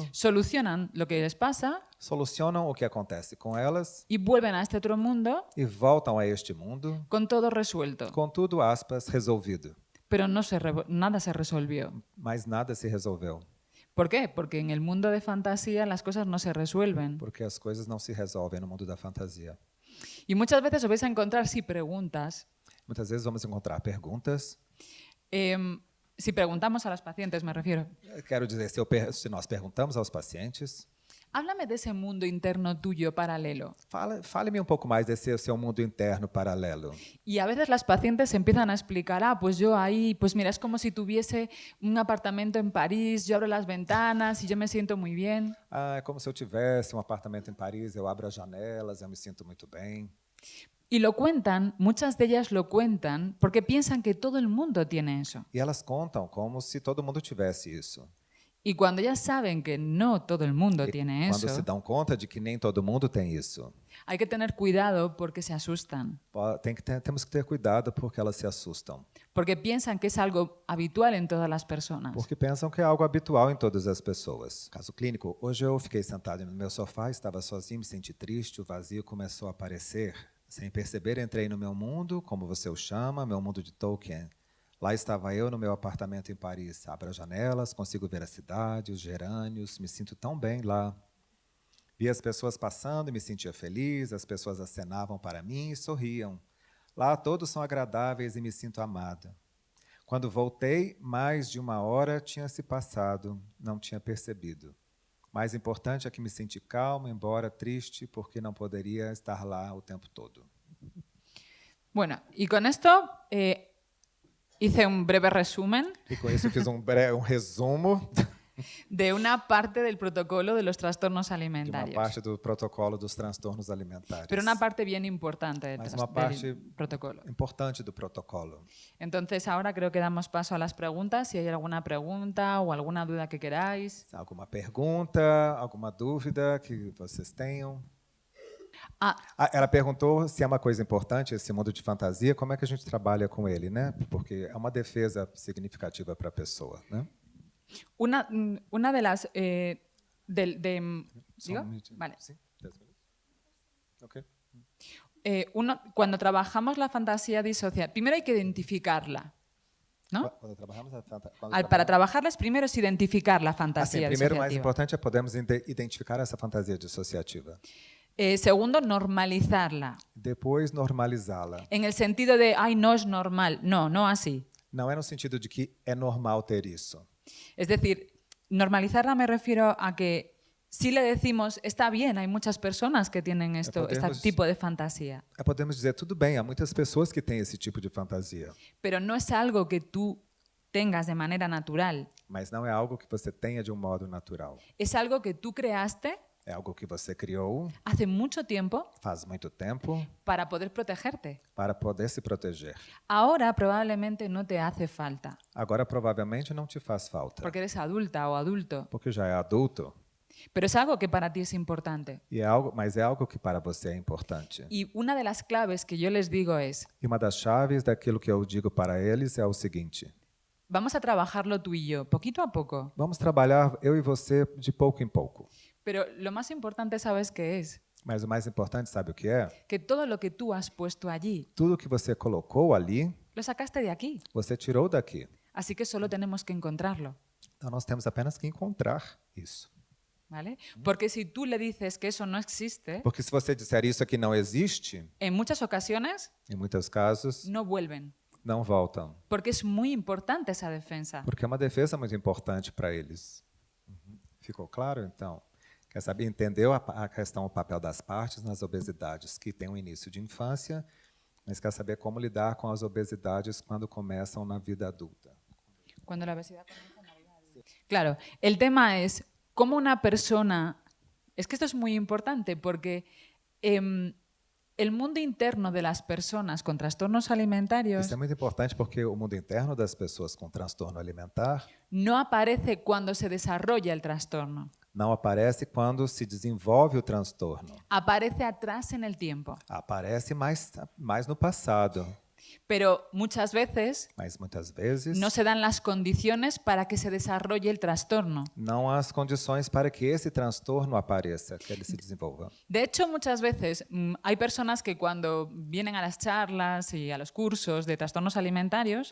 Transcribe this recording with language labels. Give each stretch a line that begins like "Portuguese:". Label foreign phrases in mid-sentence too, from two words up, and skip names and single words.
Spanish: solucionan lo que les pasa
Portuguese: solucionam o que acontece com elas
Spanish: y vuelven a este otro mundo
Portuguese: e voltam a este mundo
Spanish: con todo resuelto.
Portuguese: com tudo, aspas, resolvido.
Spanish: Pero nada se resolvió.
Portuguese: Mas nada se resolveu,
Spanish: ¿Por qué? Porque en el mundo de fantasía las cosas no se resuelven.
Portuguese: porque as coisas não se resolvem no mundo da fantasia.
Spanish: Y muchas veces os vais a encontrar, si preguntas,
Portuguese: Muitas vezes vamos encontrar perguntas.
Spanish: si preguntamos a los pacientes, me refiero,
Portuguese: Quero dizer, se nós perguntamos aos pacientes,
Spanish: Háblame de ese mundo interno tuyo paralelo.
Portuguese: Fale-me um pouco mais desse seu mundo interno paralelo.
Spanish: Y a veces las pacientes empiezan a explicar, pues yo ahí, pues mira, es como si tuviese un apartamento en París, yo abro las ventanas y yo me siento muy bien.
Portuguese: É como se eu tivesse um apartamento em Paris, eu abro as janelas, eu me sinto muito bem.
Spanish: Y lo cuentan, muchas de ellas lo cuentan porque piensan que todo el mundo tiene eso.
Portuguese: E elas contam como se todo mundo tivesse isso.
Spanish: Y cuando ellas saben que no todo el mundo
Portuguese: E
Spanish: tiene
Portuguese: quando
Spanish: eso,
Portuguese: se dão conta de que nem todo mundo tem isso,
Spanish: hay que tener cuidado porque se asustan.
Portuguese: temos que ter cuidado porque elas se assustam.
Spanish: Porque piensan que es algo habitual en todas las personas.
Portuguese: Porque pensam que é algo habitual em todas as pessoas. Caso clínico, hoje eu fiquei sentado no meu sofá, estava sozinho, me senti triste, o vazio começou a aparecer. Sem perceber, entrei no meu mundo, como você o chama, meu mundo de Tolkien. Lá estava eu no meu apartamento em Paris. Abro as janelas, consigo ver a cidade, os gerânios, me sinto tão bem lá. Vi as pessoas passando e me sentia feliz, as pessoas acenavam para mim e sorriam. Lá todos são agradáveis e me sinto amada. Quando voltei, mais de 1 hora tinha se passado, não tinha percebido. Mais importante é que me senti calmo, embora triste, porque não poderia estar lá o tempo todo.
Spanish: Bueno, y con esto hice un breve resumen
Portuguese: E com isso eu fiz um resumo
Spanish: de una parte del protocolo de los trastornos
Portuguese: de uma
Spanish: alimentarios.
Portuguese: parte do protocolo dos transtornos alimentares.
Spanish: Pero una parte bien importante
Portuguese: Mas uma parte
Spanish: del protocolo.
Portuguese: importante do protocolo.
Spanish: Entonces ahora creo que damos paso a las preguntas. Si hay alguna pregunta o alguna duda que queráis.
Portuguese: Alguma pergunta, alguma dúvida que vocês tenham? Ela perguntou se é uma coisa importante esse mundo de fantasia, como é que a gente trabalha com ele, né? Porque é uma defesa significativa para a pessoa, né?
Spanish: Una de las...
Portuguese: Só
Spanish: ¿digo?
Portuguese: minutinho.
Spanish: Vale.
Portuguese: Sim, 10 minutos. Ok.
Spanish: Cuando trabajamos la fantasía disocial, primero hay que identificarla, ¿no?
Portuguese: Quando trabalhamos
Spanish: Para trabajarlas, primero es identificar la
Portuguese: assim,
Spanish: fantasía
Portuguese: primeiro, o mais
Spanish: disociativa.
Portuguese: importante é podermos identificar essa fantasia dissociativa.
Spanish: Segundo, normalizarla.
Portuguese: Depois, normalizá-la.
Spanish: En el sentido de, ay, no es normal. No, no así.
Portuguese: Não é no sentido de que é normal ter isso.
Spanish: Es decir, normalizarla me refiero a que si le decimos, está bien, hay muchas personas que tienen este tipo de fantasía.
Portuguese: Podemos dizer, tudo bem, há muitas pessoas que têm esse tipo de fantasia.
Spanish: Pero no es algo que tú tengas de manera natural.
Portuguese: Mas não é algo que você tenha de um modo natural.
Spanish: Es algo que tú creaste
Portuguese: É algo que você criou
Spanish: hace mucho tiempo
Portuguese: faz muito tempo
Spanish: para poder protegerte.
Portuguese: para poder se proteger.
Spanish: Ahora probablemente no te hace falta,
Portuguese: Agora, provavelmente, não te faz falta,
Spanish: porque eres adulta o adulto.
Portuguese: porque já é adulto.
Spanish: Pero es algo que para ti es importante.
Portuguese: Mas é algo que para você é importante.
Spanish: Y una de las claves que yo les digo es,
Portuguese: E uma das chaves daquilo que eu digo para eles é o seguinte:
Spanish: vamos a trabajarlo tú y yo, poquito a poco.
Portuguese: vamos trabalhar eu e você de pouco em pouco.
Spanish: Pero lo más importante, ¿sabes qué es?
Portuguese: Mas o mais importante, sabe o que é?
Spanish: Que todo lo que tú has puesto allí,
Portuguese: Tudo que você colocou ali,
Spanish: lo sacaste de aquí.
Portuguese: você tirou daqui.
Spanish: Así que solo tenemos que encontrarlo.
Portuguese: Então, nós temos apenas que encontrar isso.
Spanish: ¿Vale? Porque si tú le dices que eso no existe,
Portuguese: Porque se você disser isso aqui não existe,
Spanish: en muchas ocasiones
Portuguese: em muitos casos,
Spanish: no vuelven.
Portuguese: não voltam.
Spanish: Porque es muy importante esa defensa.
Portuguese: Porque é uma defesa muito importante para eles. Ficou claro, então? Quer saber? Entendeu a questão, o papel das partes nas obesidades, que tem um início de infância, mas quer saber como lidar com as obesidades quando começam na vida adulta.
Spanish: Cuando la obesidad comienza en la vida adulta. Claro, el tema es cómo una persona... Es que esto es muy importante porque el mundo interno de las personas con trastornos alimentarios
Portuguese: Isso é muito importante porque o mundo interno das pessoas com transtorno alimentar
Spanish: no aparece cuando se desarrolla el trastorno.
Portuguese: não aparece quando se desenvolve o transtorno.
Spanish: Aparece atrás en el tiempo.
Portuguese: Aparece mais no passado.
Spanish: Pero muchas veces
Portuguese: Mas muitas vezes
Spanish: no se dan las condiciones para que se desarrolle el trastorno.
Portuguese: não há as condições para que esse transtorno apareça, que ele se desenvolva.
Spanish: De hecho, muchas veces hay personas que cuando vienen a las charlas y a los cursos de trastornos alimentarios,